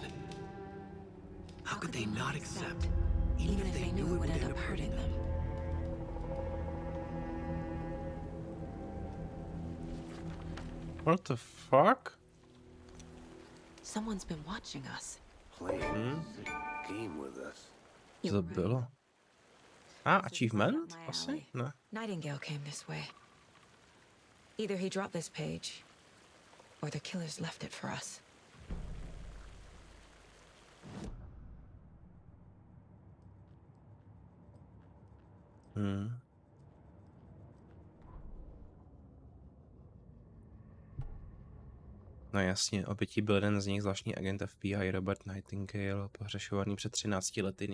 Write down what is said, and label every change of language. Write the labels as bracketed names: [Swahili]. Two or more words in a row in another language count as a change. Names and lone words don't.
[English] How could they not accept? Even if they knew it would end up hurting them. What the fuck? Someone's been watching us. Playing a game with us. [Czech] Co to bylo? Achievement? Asi? Ne. [English] Nightingale came this way. Either he dropped this page, or the killers left it for us. [Czech] No jasně, obětí byl jeden z nich, zvláštní agent FBI Robert Nightingale, pohřešovaný před 13 lety.